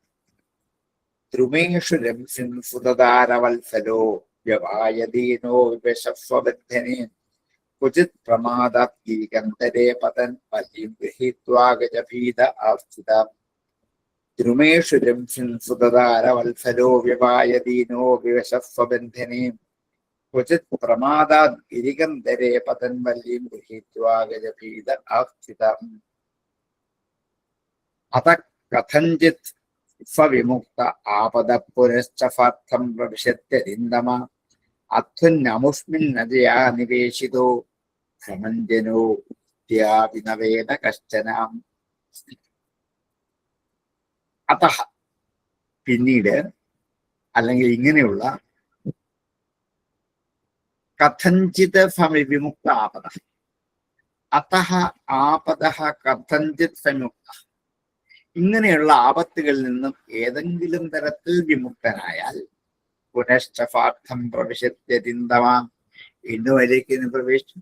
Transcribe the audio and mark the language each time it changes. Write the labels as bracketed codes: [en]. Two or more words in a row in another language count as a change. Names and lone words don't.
[sa] ദ്രുമേഷു രംസിൻ സുതദാരവത്സലോ വ്യവായദീനോ വിവശസ്വബന്ധനേ ക്വചിത് പ്രമാദാത്ഗിരികന്ധരേ പതൻ വല്യം ഗൃഹീത്വാ ഗജഭീത ആസ്ഥിത. ദ്രുമേഷു രംസിൻ സുതദാരവത്സലോ വ്യവായദീനോ വിവശസ്വബന്ധനേ क्वचित् प्रमादात् गिरिकन्दरे पतन्वल्लीं गृहीत्वा गजपीड आस्थितम् अतः कथञ्चित् स्वविमुक्त आपदः पुनश्च फार्थं प्रविशत्यरिन्दम अत्वन्यमुष्मिन्नजया निवेशितो समञ्जनो विनवेन कश्चन [ml] अतः പിന്നീട് അല്ലെങ്കിൽ ഇങ്ങനെയുള്ള [sa] കഥഞ്ചിത് വിമുക്ത ആപദ അതഹ ആപദ കഥഞ്ചിത് വിമുക്ത [ml] ഇങ്ങനെയുള്ള ആപത്തുകളിൽ നിന്നും ഏതെങ്കിലും തരത്തിൽ വിമുക്തനായാൽ [sa] പുനശ്ചഫാർത്ഥം പ്രവിശത്യതിന്തമാം [ml] വീണ്ടും അതിലേക്ക് പ്രവേശിച്ചു.